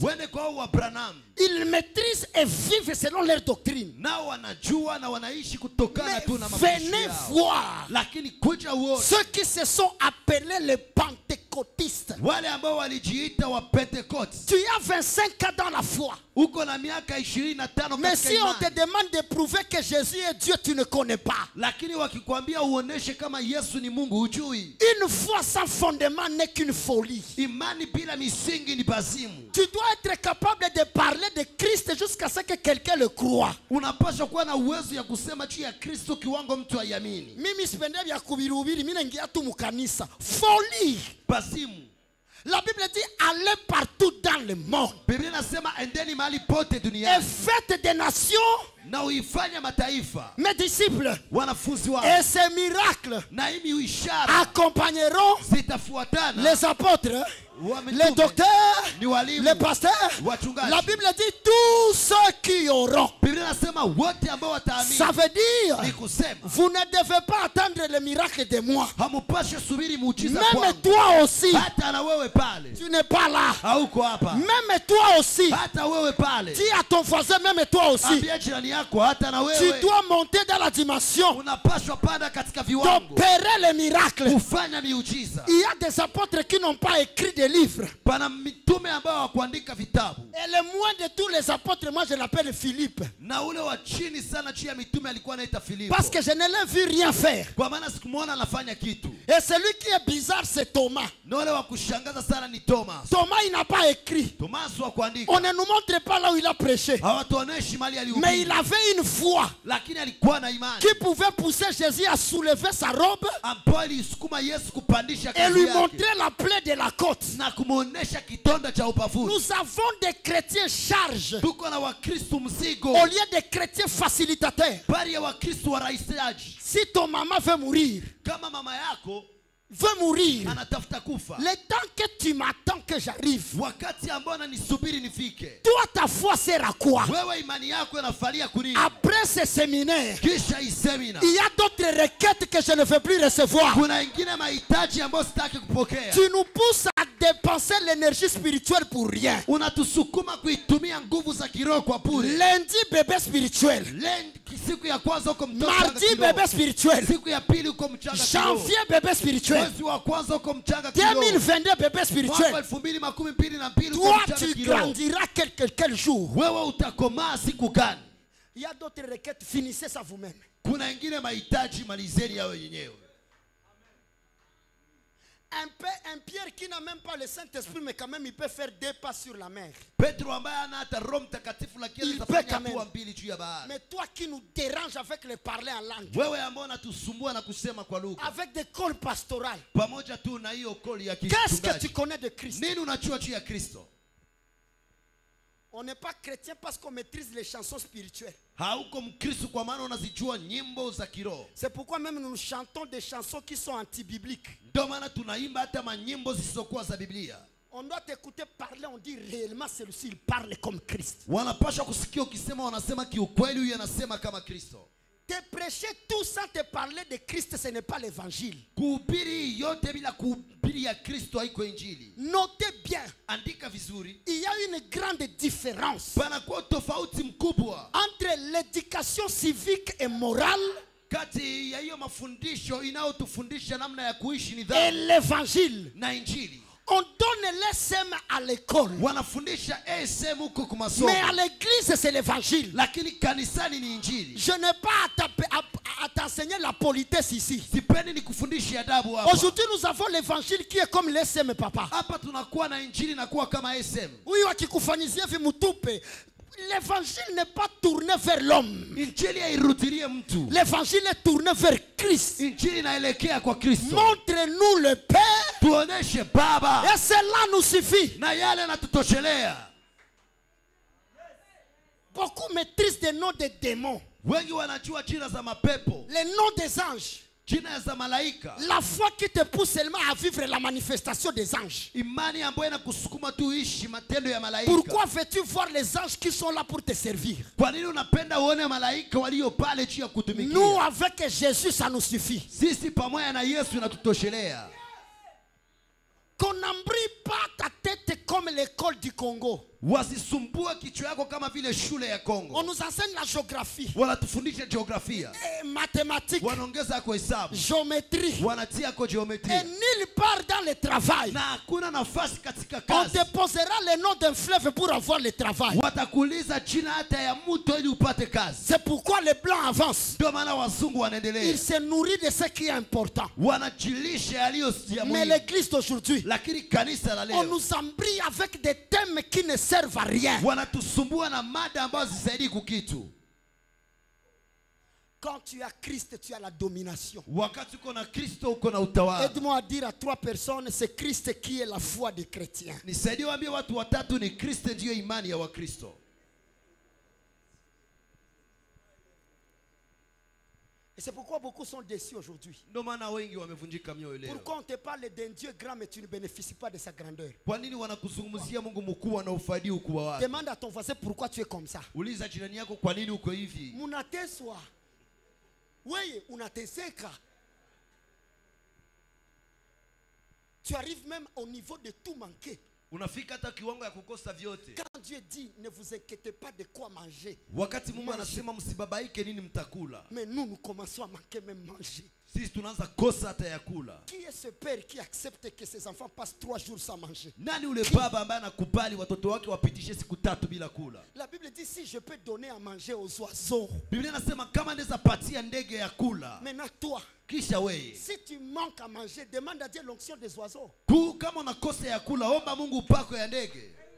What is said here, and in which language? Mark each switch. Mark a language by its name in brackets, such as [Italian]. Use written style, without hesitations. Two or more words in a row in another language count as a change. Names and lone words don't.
[Swahili] Wende kwa wa Branham. [French] Ils maîtrisent et vivent selon leur doctrine. [Swahili] Nao wanajua na wanaishi kutokana [French] Mais [Swahili] tu na mafundisho [French] venez [Swahili] yao. [French] voir [Swahili] Lakini kuja uone [French] ceux qui se sont appelés les pentecôtistes. [Swahili] wale ambao walijiita wa Pentecote. [French] Tu as 25 ans dans la foi. [Swahili] Uko na miaka 25 [French] Mais [Swahili] katika [French] si on te [Swahili] imani. [French] demande de prouver que Jésus est Dieu, tu ne connais pas. [Swahili] Lakini wakikwambia uoneshe kama Yesu ni Mungu hujui. [French] Une foi sans fondement n'est qu'une folie. [Swahili] Imani bila misingi ni bazimu. [French] Tu dois être capable de parler de Christ jusqu'à ce que quelqu'un le croie. [Swahili] Unapaswa kuwa na uwezo ya kusema juu ya Kristo kiwango mtu aiamini. Mimi sipende vya kuhubiri, mimi naingia tu mukanisa. [French] Folie. [Swahili] Bazimu. [French] La Bible dit allez partout dans le monde [Swahili] Biblia inasema endeni mahali pote [French] et [Swahili] duniani [French] faites des nations [Swahili] na uifanye mataifa [French] mes disciples. [Swahili] wanafunzi wao. [French] Et ces miracles [Swahili] Na hii ishara [French] accompagneront [Swahili] zitafuatana [French] les apôtres, [Swahili] wa [French] les [Swahili] mitume, [French] docteurs, [Swahili] ni walimu, [French] les pasteurs. [Swahili] wachungaji. [French] La Bible dit tous ceux qui auront. [Swahili] Biblia inasema wote ambao wataamini. [French] Ça veut dire [Swahili] Ni kusema [French] vous ne devez pas attendre le miracle de moi. [Swahili] hamupashe subiri muujiza [French] Même [Swahili] kwangu. [French] toi aussi, [Swahili] Hata na wewe pale [French] tu n'es pas là. [Swahili] hauko hapa. [French] Même toi aussi, [Swahili] Hata wewe pale [French] dis à ton voisin, même toi aussi, [Swahili] ambia jirani yako hata na [French] tu [Swahili] wewe [French] dois monter dans la dimension [Swahili] unapaswa panda katika viwango [French] d'opérer les miracles. [Swahili] kufanya miujiza. [French] Il y a des apôtres qui n'ont pas écrit des livres. [Swahili] Pana mitume ambao hawakuandika vitabu. [French] Et le moins de tous les apôtres, moi je l'appelle Philippe. [Swahili] Na ule wa chini sana juu ya mitume alikuwa anaita Filipo. [French] Parce que je ne l'ai vu rien faire. [Swahili] Kwa maana sikumwona anafanya kitu. [French] Et celui qui est bizarre, c'est Thomas. [Swahili] Na ule wa kushangaza sana ni Thomas. [French] Thomas, il n'a pas écrit. [Swahili] Thomas wa kuandika. [French] On ne nous montre pas là où il a prêché. [Swahili] Hawatuoneshi mali alihubiri. [French] Mais il avait une foi [Swahili] Lakini alikuwa na imani. [French] qui pouvait pousser Jésus à soulever sa robe [Swahili] Ambayo ilisukuma Yesu kupandisha [French] et [Swahili] kazi [French] lui [Swahili] yake. [French] montrer la plaie de la côte. [Swahili] Na kumuonesha kitonda cha upafuni. [French] Nous avons des chrétiens charges [Swahili] Tuko na Wakristo mzigo. [French] au lieu de chrétiens facilitateurs. [Swahili] Bali ya Wakristo warahisishaji. [French] Si ton maman veut mourir, [Swahili] Kama mama yako [French] veut mourir, [Swahili] anatafuta kufa. [French] le temps que tu m'attends que j'arrive, [Swahili] Wakati ambao ananisubiri nifike. [French] toi ta foi sert à quoi? [Swahili] Wewe imani yako inafalia kunini? [French] Après ce séminaire, [Swahili] Kisha isemina. [French] il y a d'autres requêtes que je ne veux plus recevoir. [Swahili] Kuna ingine mahitaji ambayo sitaki kupokea. [French] Tu nous pousses à dépenser l'énergie spirituelle pour rien. [Swahili] Unatusukuma kuitumia nguvu za kiroho kwa bure. [French] Lundi, bébé spirituel. [Swahili] Siku ya kwanza uko mtoto mchanga [French] Mardi, [Swahili] kiroho. [French] bébé spirituel. [Swahili] Siku ya pili uko mchanga kiroho. [French] Janvier, bébé spirituel. [Swahili] Mwezi wa kwanza uko mchanga kiroho. [French] 2022, bébé spirituel. [Swahili] Mwaka 2022 uko [French] Toi, [Swahili] mchanga [French] tu [Swahili] kiroho. [French] grandiras quel jour? [Swahili] Wewe utakomaa siku gani? [French] Il y a d'autres requêtes, finissez ça vous-même. [Swahili] Kuna wengine mahitaji malizeni yao yenyewe. [French] Un Pierre qui n'a même pas le Saint-Esprit, mais quand même il peut faire 2 pas sur la mer. [Swahili] Petro ambaye hana hata Roho Mtakatifu lakini atafanya hatua mbili juu ya bahari. [French] Mais toi qui nous dérange avec le parler en langue, [Swahili] wewe ambao unatusumbua na kusema kwa lugha, [French] avec des calls pastorales, [Swahili] pamoja tu na hiyo call ya [French] qu'est-ce que tu [Swahili] kichungaji, [French] connais de Christ? [Swahili] nini unajua juu ya Kristo? [French] On n'est pas chrétien parce qu'on maîtrise les chansons spirituelles. [Swahili] Hauko Mkristo kwa maana unazijua nyimbo za kiroho. [French] C'est pourquoi même nous chantons des chansons qui sont anti-bibliques. [Swahili] Ndio maana tunaimba hata manyimbo zisizokuwa za Biblia. [French] On doit t'écouter parler, on dit réellement celui-ci il parle comme Christ. [Swahili] Wanapaswa kusikia ukisema wanasema kiukweli huyu anasema kama Kristo. [French] Te prêcher tout sans te parler de Christ, ce n'est pas l'évangile. [Swahili] Kuhubiri yote bila kuhubiri ya Kristo haiko injili. [French] Notez bien. [Swahili] Andika vizuri. [French] Il y a une grande différence [Swahili] Panakuwa tofauti mkubwa [French] entre l'éducation civique et morale [Swahili] kati ya hiyo mafundisho inayotufundisha namna ya kuishi [French] et [Swahili] nidhamu [French] l'évangile. [Swahili] na injili. [French] On donne l'ESM à l'école, [Swahili] Wanafundisha ESM huko kwa masomo, [French] mais à l'église c'est l'évangile. [Swahili] lakini kanisani ni injili. [French] Je n'ai pas à t'enseigner la politesse ici. [Swahili] Sipendi nikufundishe adabu hapa. [French] Aujourd'hui nous avons l'évangile qui est comme l'ESM, papa. [Swahili] Hapa tunakuwa na injili na kuwa kama ESM. Huyu akikufanyizia vimutupe. [French] L'évangile n'est pas tourné vers l'homme. [Swahili] Injili hairudilie mtu. [French] L'évangile est tourné vers Christ. [Swahili] Injili inaelekea kwa Kristo. [French] Montre-nous le Père. [Swahili] Tuoneshe Baba. [French] Et cela nous suffit. [Swahili] Na yale yanatutoshelea. [French] Beaucoup maîtrisent des noms des démons. [Swahili] Wengi wanajua jina za mapepo. [French] Les noms des anges. [Swahili] Jina za malaika. [French] La foi qui te pousse seulement à vivre la manifestation des anges. [Swahili] Imani ambayo inakusukuma tu ishi matendo ya malaika. [French] Pourquoi veux-tu voir les anges qui sont là pour te servir? [Swahili] Kwa nini unapenda uone malaika walio pale juu ya kutumikia? [French] Nous avec Jésus ça nous suffit. [Swahili] Sisi pamoja na Yesu inatutoshelea. [French] Qu'on n'embrouille pas ta tête comme l'école du Congo. [Swahili] Wasisumbue kichwa yako kama vile shule ya Kongo. [French] On nous enseigne la géographie, [Swahili] Wanatufundisha jiografia, [French] mathématiques, [Swahili] wanaongeza yako hesabu, [French] géométrie. [Swahili] wanatia yako [French] Et [Swahili] geometria, [French] nulle part dans le travail, [Swahili] na hakuna nafasi katika [French] on [Swahili] kazi. [French] te posera le nom d'un fleuve pour avoir le travail. [Swahili] Watakuuliza jina hata ya mto ili upate kazi. [French] C'est pourquoi les blancs avancent. [Swahili] Ndio maana wazungu wanaendelea, [French] Ils se nourrissent de ce qui est important. [Swahili] wanajilisha yaliyo ya [French] Mais [Swahili] muhimu. [French] l'église d'aujourd'hui, [Swahili] Lakini kanisa la [French] on [Swahili] leo [French] nous embrouille avec des thèmes qui ne servent à rien. [Swahili] wanatusumbua na mada ambazo zisaidii kukitu. [French] Quand tu as Christ, tu as la domination. [Swahili] Wakati uko na Kristo uko na utawala. [French] Aide-moi à dire à 3 personnes, c'est Christ qui est la foi des chrétiens. [Swahili] Nisaidie waambie watu watatu ni Kristo ndiyo imani ya Wakristo. [French] Et c'est pourquoi beaucoup sont déçus aujourd'hui. [Swahili] Ndio maana wengi wamevunjika mioyo leo. [French] Pourquoi on te parle d'un Dieu grand mais tu ne bénéficies pas de sa grandeur? [Swahili] Kwa nini wanakuzungumzia Mungu mkubwa na ufaidi ukubwa wake? [French] Demande à ton voisin pourquoi tu es comme ça. [Swahili] Uliza jirani yako kwa nini uko hivi? Munateswa. Oui, unateseka. [French] Tu arrives même au niveau de tout manquer. [Swahili] Unafika hata kiwango ya kukosa vyote. [French] Quand Dieu dit ne vous inquiétez pas de quoi manger. [Swahili] Wakati Mungu anasema msibabaike nini mtakula. [French] Mais nous commençons à manquer même manger. [Swahili] Sisi tunaanza kosa hata ya kula. [French] Qui est ce père qui accepte que ses enfants passent 3 jours sans manger? [Swahili] Nani ule baba ambaye anakubali watoto wake wapitishe siku 3 bila kula? [French] La Bible dit si je peux donner à manger aux oiseaux. [Swahili] Biblia inasema kama naweza patia ndege ya kula. [French] Maintenant toi, [Swahili] Kisha wewe, [French] si tu manques à manger, demande à Dieu l'onction des oiseaux. [Swahili] kama unakosa ya kula, omba Mungu upako ya ndege.